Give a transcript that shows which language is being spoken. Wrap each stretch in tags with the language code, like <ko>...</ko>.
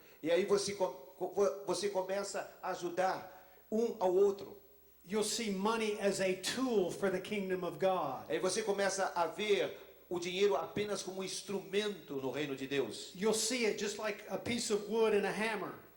<pt>E aí você começa a ajudar um ao outro.</pt> <en>You'll see money as a tool for the kingdom of God.</en> <pt>Aí você começa a ver o dinheiro apenas como um instrumento no reino de Deus.</pt> <en>You'll see it just like a piece of wood and a hammer.</en>